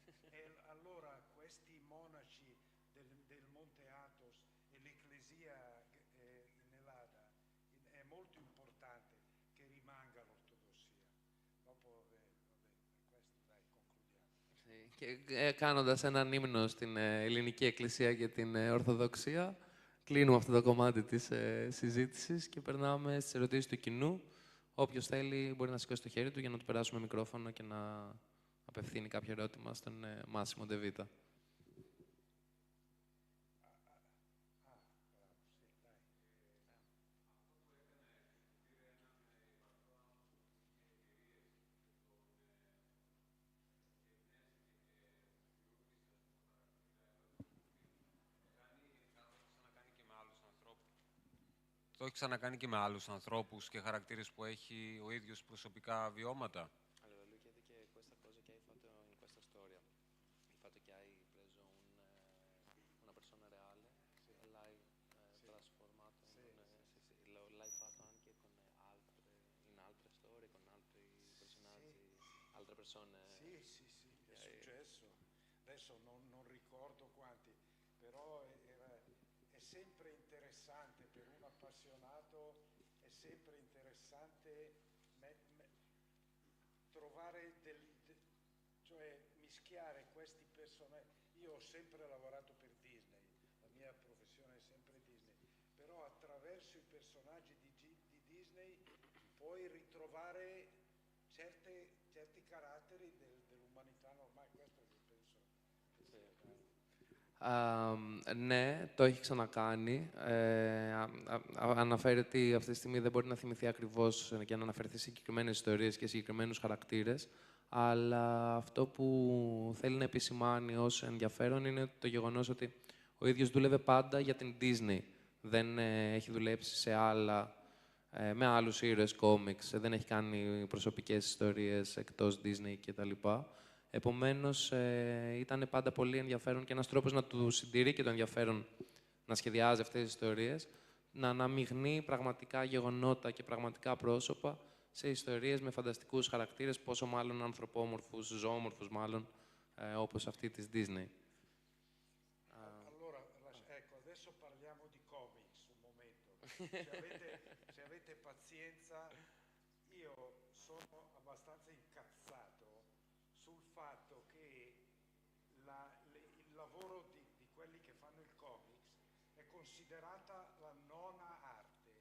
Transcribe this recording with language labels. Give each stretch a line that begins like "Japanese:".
Italian: E allora questi monaci del Monte Athos e l'Ecclesia in Elada è molto importante che rimanga l'ortodossia. Dopo, questo dai, concludiamo.
Greek: Και κάνοντας έναν ύμνο στην ελληνική εκκλησία και την Ορθοδοξία, κλείνουμε αυτό το κομμάτι της συζήτησης και περνάμε στις ερωτήσεις του κοινού. Όποιος θέλει μπορεί να σηκώσει το χέρι του για να του περάσουμε μικρόφωνο και να απευθύνει. απευθύνει κάποιο ερώτημα στον Μάσιμο Ντεβίτα. Το έχει ξανακάνει και με άλλους ανθρώπους και χαρακτήρες που έχει ο ίδιος προσωπικά βιώματα.
Italian: Allora, lui chiede che questa cosa che hai fatto in questa storia, il fatto che hai preso una persona reale e l'hai trasformato l'hai fatto anche con in altre storie, con altri personaggi, altre persone. Sì, è successo. Adesso non ricordo quanti, però è sempre interessante per un appassionato, è sempre interessante trovare cioè mischiare questi personaggi. Io ho sempre lavorato per Disney, la mia professione è sempre Disney, però attraverso i personaggi di Disney puoi ritrovare certi caratteri dell'umanità normale, questo che penso.
Greek: Ναι, το έχει ξανακάνει. Αναφέρει ότι αυτή τη στιγμή δεν μπορεί να θυμηθεί ακριβώς και να αναφερθεί σε συγκεκριμένες ιστορίες και συγκεκριμένους χαρακτήρες, αλλά αυτό που θέλει να επισημάνει ως ενδιαφέρον είναι το γεγονός ότι ο ίδιος δούλευε πάντα για την Disney. Δεν έχει δουλέψει με άλλους ήρωες κόμιξ, δεν έχει κάνει προσωπικές ιστορίες εκτός Disney κτλ. Επομένως, ήταν πάντα πολύ ενδιαφέρον και ένας τρόπος να του συντηρεί και το ενδιαφέρον να σχεδιάζει αυτές τις ιστορίες, να αναμειγνύει πραγματικά γεγονότα και πραγματικά πρόσωπα σε ιστορίες με φανταστικούς χαρακτήρες, πόσο μάλλον ανθρωπόμορφους, ζωόμορφους μάλλον, όπως αυτή της Disney.
Italian: Allora, ecco, adesso parliamo di comics un momento. Se avete pazienza, io sono abbastanza incazzato sul fatto che il lavoro di quelli che fanno il comics è considerata la nona arte.